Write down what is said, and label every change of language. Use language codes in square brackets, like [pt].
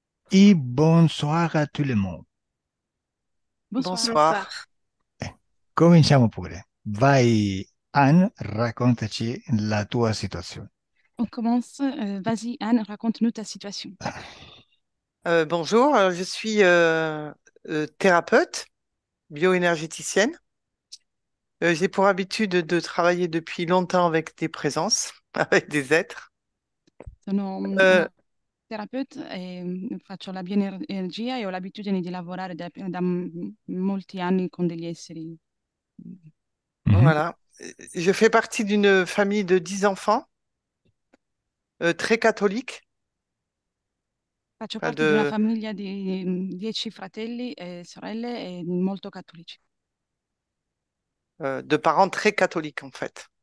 [fr] Et bonsoir a tout le monde. Bonsoir. Bonsoir. [it] Eh, Cominciamo pure. Vai, Anne, raccontaci la tua situazione. [fr] On commence. Vas-y, Anne, raconte-nous ta situation. Bonjour, je suis thérapeute, bioénergéticienne. J'ai pour habitude de travailler depuis longtemps avec des présences, avec des êtres. [it] Sono Euh, una terapeuta e faccio la bioenergia e ho l'abitudine di lavorare da molti anni con degli esseri. Mhm. [fr] voilà. Je fais partie d'une famille de 10 enfants, très catholique, [it] Faccio [fr] enfin [it] parte di una [fr] de, [it] famiglia di 10 fratelli e sorelle e molto cattolici, [fr] de parents très catholiques en fait.